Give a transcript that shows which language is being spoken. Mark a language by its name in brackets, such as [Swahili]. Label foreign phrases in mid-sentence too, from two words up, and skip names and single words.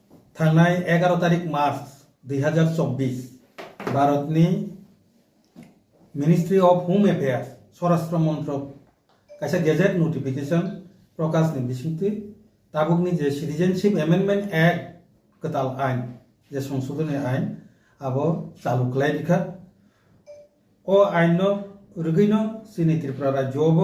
[Kok Borok] थांनाय 11 तारिख मार्च 2024 भारतनि मिनिस्ट्री ऑफ होम अफेयर्स स्वराष्ट्र मंत्रक कायसा [English] gazette notification [Kok Borok] प्रकाशनि बिसिंथि ताबुकनि जे सिटीजनशिप एमेंडमेंट एक्ट गोदान आइन जे संशोधन आइन आबो चालू खालामनायखा ओ आइन रुगैनो जोंनि त्रिपुरा राज्योआवबो